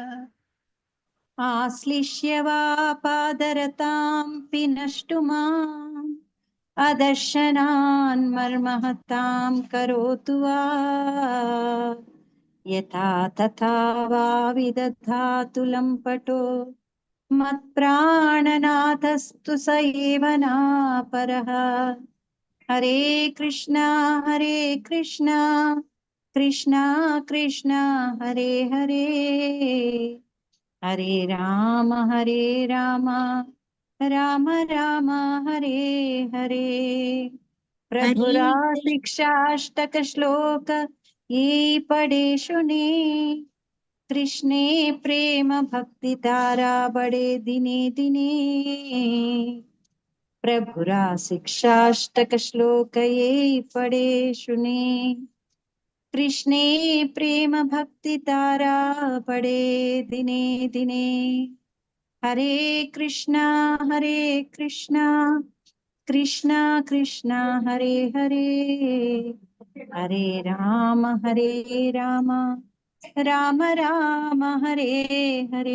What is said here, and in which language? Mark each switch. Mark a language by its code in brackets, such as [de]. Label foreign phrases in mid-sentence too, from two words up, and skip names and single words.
[sa] आश्लिष्य वा पादरतां पिनष्टु माम् अदर्शनान् मर्महतां करोतु वा यथा तथा वा विदधातु लम्पटो मत्प्राणनाथस्तु स एव नापरः हरे कृष्णा कृष्णा कृष्णा हरे हरे हरे राम राम राम हरे हरे [bn] প্রভুরা শিক্ষাষ্টক শ্লোক যে পড়ে শুনে কৃষ্ণে প্রেম ভক্তি তারা বড়ে দিনে দিনে প্রভুরা শিক্ষাষ্টক শ্লোক যে পড়ে শুনে কৃষ্ণে প্রেম ভক্তি তারা বড়ে দিনে দিনে [sa] हरे कृष्णा कृष्णा कृष्णा हरे हरे हरे राम राम राम हरे हरे